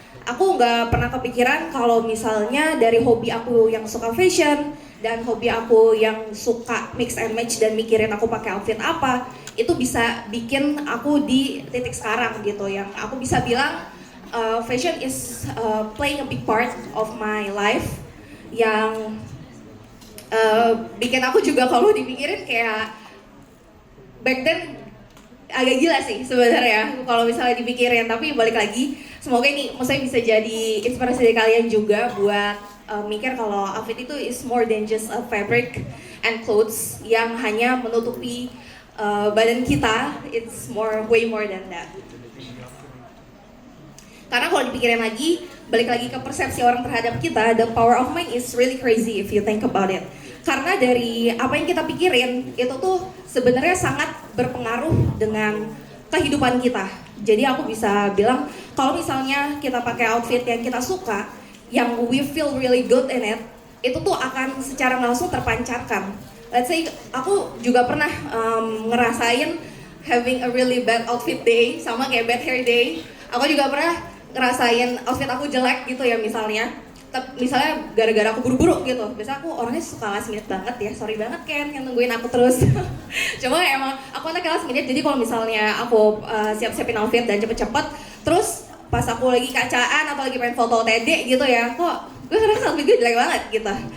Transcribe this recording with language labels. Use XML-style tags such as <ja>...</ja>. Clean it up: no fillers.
<id>Aku nggak pernah kepikiran kalau misalnya dari hobi aku yang suka fashion dan hobi aku yang suka mix and match dan mikirin aku pakai outfit apa, itu bisa bikin aku di titik sekarang gitu, yang aku bisa bilang</id> <en>fashion is playing a big part of my life,</en> <id>yang bikin aku juga kalau dipikirin kayak back then agak gila sih sebenarnya kalau misalnya dipikirin. Tapi balik lagi, semoga ini maksudnya bisa jadi inspirasi dari kalian juga buat mikir kalau outfit itu</id> <en>is more than just a fabric and clothes</en> <id>yang hanya menutupi badan kita,</id> <en>it's way more than that.</en> <id>Karena kalau dipikirin lagi, balik lagi ke persepsi orang terhadap kita,</id> <en>the power of mind is really crazy if you think about it.</en> <id>Karena dari apa yang kita pikirin, itu tuh sebenarnya sangat berpengaruh dengan kehidupan kita. Jadi aku bisa bilang, kalau misalnya kita pakai outfit yang kita suka, yang</id> <en>we feel really good in it,</en> <id>itu tuh akan secara langsung terpancarkan.</id> <en>Let's say,</en> <id>aku juga pernah ngerasain</id> <en>having a really bad outfit day,</en> <id>sama kayak</id> <en>bad hair day.</en> <id>Aku juga pernah ngerasain outfit aku jelek gitu ya misalnya gara-gara aku buru-buru gitu. Biasanya aku orangnya suka last minute banget ya, sorry banget Ken yang nungguin aku terus. Cuma emang aku anaknya last minute, jadi kalau misalnya aku siap-siapin outfit dan cepet-cepet, terus pas aku lagi kacaan atau lagi pengen foto TD gitu ya, kok gue ngerasa outfit gue jelek banget gitu.</id>